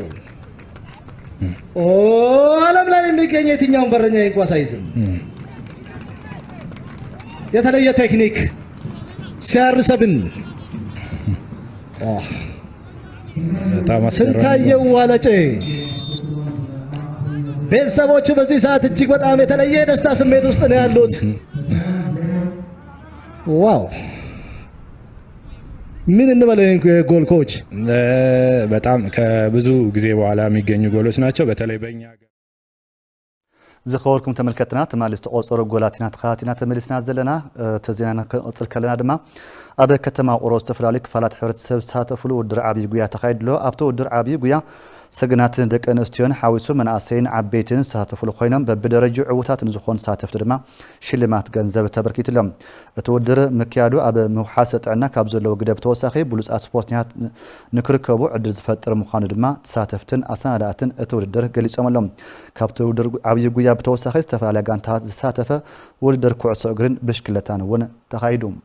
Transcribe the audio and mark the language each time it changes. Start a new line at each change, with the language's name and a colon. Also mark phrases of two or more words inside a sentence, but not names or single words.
Amharic: ዓለም ላይ የሚገኝ የትኛውን በረኛ ይህን ኳስ አይዝም። የተለየ ቴክኒክ ሲያርሰብን ስንታየው ዋለጨ። ቤተሰቦች በዚህ ሰዓት እጅግ በጣም የተለየ የደስታ ስሜት ውስጥ ነው ያሉት። ዋው! ምን እንበለው ይሄን ጎል ኮች? በጣም ከብዙ ጊዜ በኋላ የሚገኙ ጎሎች ናቸው። በተለይ በእኛ
Tigrinya: ዝኸወርኩም ተመልከትና ተማሊ ዝተቆፀሩ ጎላትና ተኻቲና ተመልስና ዘለና ተዜናና ከንቅፅል ከለና ድማ ኣብ ከተማ ውቅሮ ዝተፈላለዩ ክፋላት ሕብረተሰብ ዝሳተፍሉ ውድድር ዓብዪ ጉያ ተኻይድሎ ኣብቲ ውድድር ዓብዪ ጉያ ሰግናትን ደቂ ኣንስትዮን ሓዊሱ መናእሰይን ዓበይትን ዝሳተፍሉ ኮይኖም በብደረጅኡ ዕዉታት ንዝኾኑ ተሳተፍቲ ድማ ሽልማት ገንዘብ ተበርኪትሎም እቲ ውድድር ምክያዱ ኣብ ምውሓሰ ጥዕና ካብ ዘለዎ ግደ ብተወሳኺ ብሉፃት ስፖርተኛታት ንክርከቡ ዕድል ዝፈጥር ምዃኑ ድማ ተሳተፍትን ኣሰናዳእትን እቲ ውድድር ገሊፆም ኣሎም። ካብቲ ውድድር ዓብዪ ጉያ ብተወሳኺ ዝተፈላለያ ጋንታታት ዝሳተፈ ውድድር ኩዕሶ እግርን ብሽክለታን እውን ተኻይዱ።